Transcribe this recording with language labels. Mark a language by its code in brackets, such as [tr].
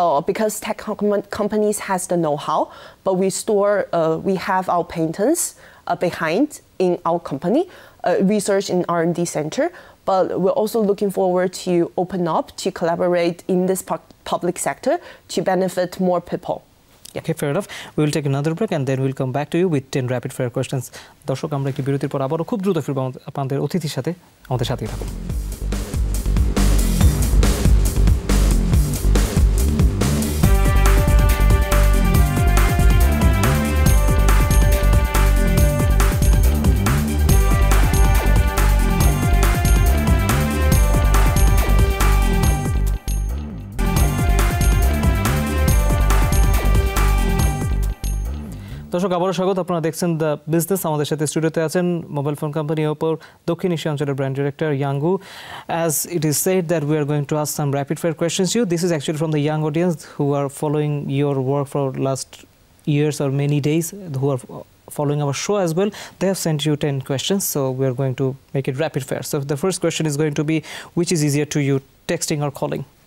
[en] Because tech companies has the know-how, but we have our patents behind in our company, research and R&D center. But we're also looking forward to open up to collaborate in this public sector to benefit more people. Yeah. Okay, fair enough. We will take another break and then we'll come back to you with 10 rapid fire questions. [bn] দর্শক, আমরা একটি বিরতির পর আবারও খুব দ্রুত ফিরব আপনাদের অতিথির সাথে। আমাদের সাথেই থাকুন। দর্শক, আবারও স্বাগত। আপনারা দেখছেন দ্য বিজনেস। আমাদের সাথে স্টুডিওতে আছেন মোবাইল ফোন কোম্পানি ওপোর দক্ষিণ এশিয়া অঞ্চলের brand director ইয়াংগু। [en] As it is said that we are going to ask some rapid fire questions to you. This is actually from the young audience who are following your work for last years or many days, who are following our show as well. They have sent you 10 questions, so we are going to make it rapid fire. So the first question is going to be, which is easier to you, texting or calling?